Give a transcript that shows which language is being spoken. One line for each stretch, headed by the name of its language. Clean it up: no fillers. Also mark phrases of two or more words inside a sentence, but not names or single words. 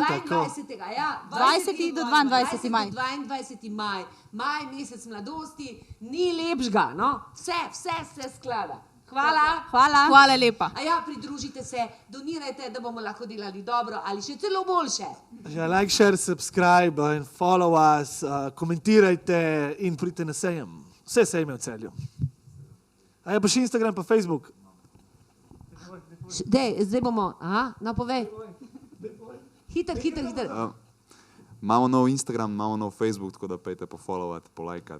Slovenian: 22. ja. 20. do 22. maj. 22. maj. Maj, mesec mladosti, ni lepšega, no? Vse sklada. Hvala. Hvala lepa. Pridružite se, donirajte, da bomo lahko delali dobro ali še celo boljše.
English: Like, share, subscribe in follow us,
Slovenian: komentirajte in pridite na sejem. Vse sejme v Celju. Pa še Instagram, pa Facebook. Zdaj bomo, povej. Hiter. Imamo nov Instagram, imamo nov Facebook, tako da pejte pofollowat, polajkat.